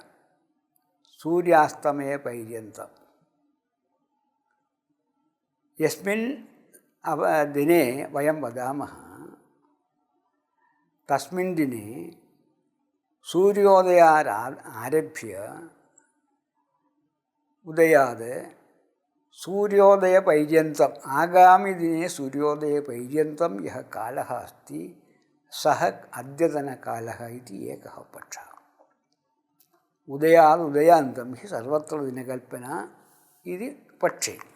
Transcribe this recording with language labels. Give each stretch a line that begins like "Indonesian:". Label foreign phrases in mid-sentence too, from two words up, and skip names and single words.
Sanskrit: सूर्यास्तमयपर्यन्तं यस्मिन् दिने वयं वदामः तस्मिन् दिने सूर्योदयादारभ्य ഉദയാത് സൂര്യോദയപര്യന്തം ആഗാമിദിനെ സൂര്യോദയപര്യന്തം യഹ കാലഃ അസ്തി സഹ അദ്യതനകാലഃ ഇതി ഏകഃ പക്ഷഃ. ഉദയാത് ഉദയാന്തം ഹി സർവത്ര ദിനകൽപ്പന ഇതി പക്ഷേ.